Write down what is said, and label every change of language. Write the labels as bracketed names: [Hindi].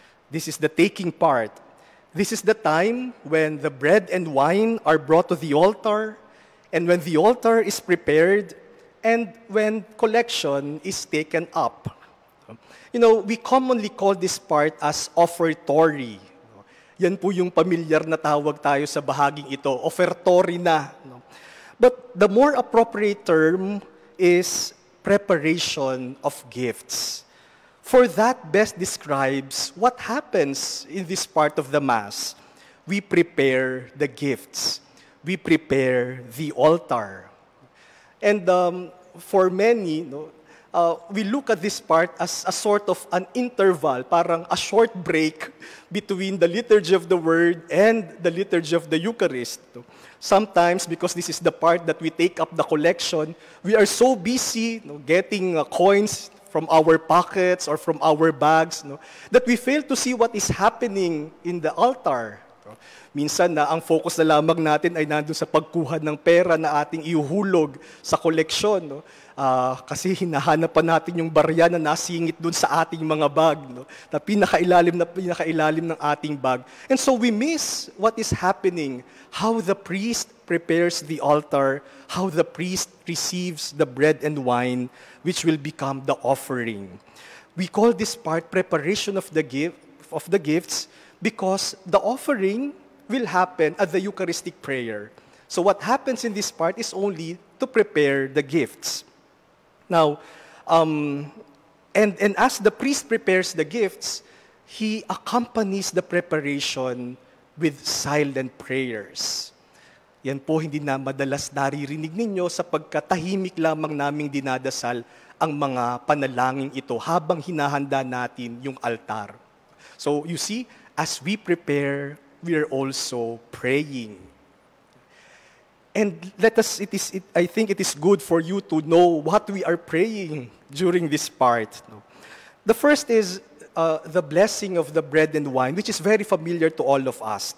[English] This is the taking part. This is the time when the bread and wine are brought to the altar, and when the altar is prepared, and when collection is taken up. You know, we commonly call this part as offertory. [Filipino] Yan po yung pamilyar na tawag tayo sa bahaging ito, offertory na. [English] But the more appropriate term is preparation of gifts. For that best describes what happens in this part of the Mass. We prepare the gifts. We prepare the altar. And for many, we look at this part as a sort of an interval, parang a short break between the liturgy of the Word and the liturgy of the Eucharist. Sometimes, because this is the part that we take up the collection, we are so busy getting coins from our pockets or from our bags that we fail to see what is happening in the altar. [Filipino] Minsan na ang focus na lamang natin ay nandun sa pagkuha ng pera na ating ihuhulog sa koleksyon. No? Kasi hinahanap pa natin yung barya na nasingit dun sa ating mga bag. No? Na pinakailalim ng ating bag. [English] And so we miss what is happening. How the priest prepares the altar, how the priest receives the bread and wine, which will become the offering. We call this part preparation of the gifts because the offering will happen at the Eucharistic prayer. So what happens in this part is only to prepare the gifts. Now, and as the priest prepares the gifts, he accompanies the preparation with silent prayers. [Filipino] Yan po hindi na madalas naririnig ninyo sapagkat tahimik lamang naming dinadasal ang mga panalangin ito habang hinahanda natin yung altar. [English] So you see, as we prepare, we are also praying. And I think it is good for you to know what we are praying during this part. The first is the blessing of the bread and wine, which is very familiar to all of us.